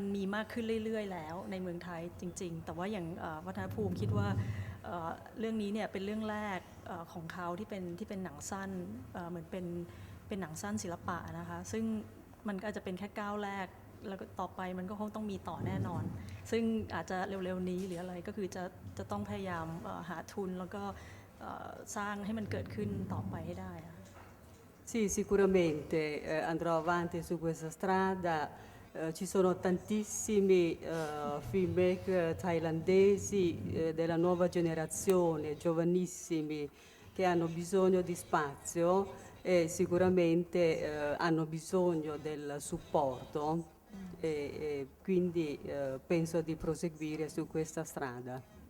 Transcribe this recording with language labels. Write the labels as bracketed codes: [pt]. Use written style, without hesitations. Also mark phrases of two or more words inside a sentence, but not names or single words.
[th] มีมากขึ้นเรื่อยๆแล้วในเมืองไทยจริงๆแต่ว่าอย่างวัฒนภูมิคิดว่าเรื่องนี้เนี่ยเป็นเรื่องแรกของเขาที่เป็นหนังสั้นเหมือนเป็นหนังสั้นศิลปะนะคะซึ่งมันก็อาจจะเป็นแค่ก้าวแรกแล้วก็ต่อไปมันก็คงต้องมีต่อแน่นอนซึ่งอาจจะเร็วๆนี้หรืออะไรก็คือจะต้องพยายามหาทุนแล้วก็สร้างให้มันเกิดขึ้นต่อไปให้ได้ [it] Sì, sicuramente andrò avanti su questa strada. Ci sono tantissimi filmmaker thailandesi della nuova generazione, giovanissimi, che hanno bisogno di spazio e sicuramente hanno bisogno del supporto e quindi penso di proseguire su questa strada.